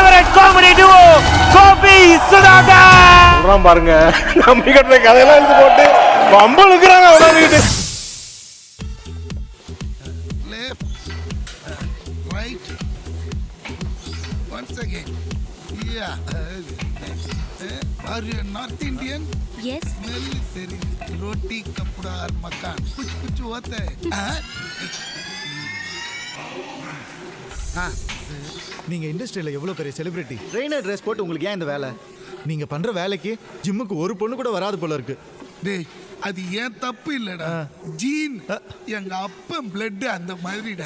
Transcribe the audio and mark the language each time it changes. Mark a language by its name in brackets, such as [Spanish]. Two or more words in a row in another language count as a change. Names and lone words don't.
[English] comedy duo [Tamil] கோபி சுதாகர் சொல்றான் பாருங்க. நம்பி கட்டுற கதையெல்லாம் எடுத்து போட்டு பம்பளுக்குறாங்க அவன வீட்டு. [English] Left, right, once again. Yeah. Are you North Indian? Yes. [Tamil] Smell தெரியுது. [Hindi] रोटी कपड़ा और मकान कुछ कुछ होता है. [Tamil] நீங்க இண்டஸ்ட்ரியில எவ்வளவு பெரிய செலிபிரிட்டி, [English] trainer dress [Tamil] போட்டு உங்களுக்கு ஏன் இந்த வேலை? நீங்க பண்ற வேலைக்கு ஜிம்முக்கு ஒரு பொண்ணு கூட வராது போல இருக்கு. டேய் அது ஏன் தப்பு இல்லடா, ஜீன் எங்க அப்பன் பிளட் அந்த மாதிரிடா.